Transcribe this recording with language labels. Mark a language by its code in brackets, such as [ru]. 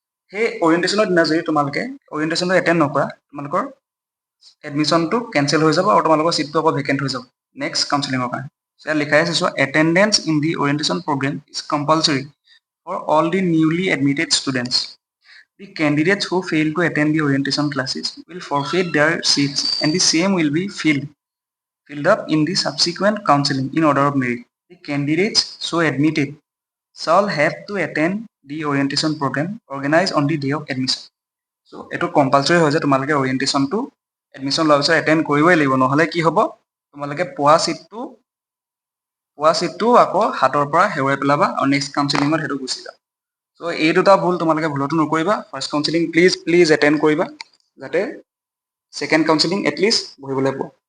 [as] সেই অৰিয়েণ্টেশ্যনৰ দিনা যদি তোমালোকে অৰিয়েণ্টেশ্যনটো এটেণ্ড নকৰা, তোমালোকৰ এডমিশ্যনটো কেঞ্চেল হৈ যাব আৰু তোমালোকৰ ছিটটো আকৌ ভেকেণ্ট হৈ যাব নেক্সট কাউন্সেলিঙৰ কাৰণে। ইয়াত লিখাই আছে চোৱা, [en] Attendance in the orientation programme is compulsory for all the newly admitted students. The candidates who fail to attend the orientation classes will forfeit their seats and the same will be filled up in the subsequent counseling in order of merit. The candidates so admitted shall have to attend the orientation program organized on the day of admission. [as] So এইটো compulsory হয় যে তোমালোকে অৰিয়েণ্টেশ্যনটো admission লোৱাৰ পিছত attend কৰিবই লাগিব, নহ'লে কি হ'ব, তোমালোকে পোৱা ছিটটো আকৌ হাতৰ পৰা হেৰুৱাই পেলাবা আৰু নেক্সট কাউন্সেলিঙত সেইটো গুচি যাবা। চ' এই দুটা ভুল তোমালোকে ভুলতো নকৰিবা। ফাৰ্ষ্ট কাউন্সেলিং প্লিজ এটেণ্ড কৰিবা, যাতে ছেকেণ্ড কাউন্সেলিং এটলিষ্ট বহিবলৈ পোৱা।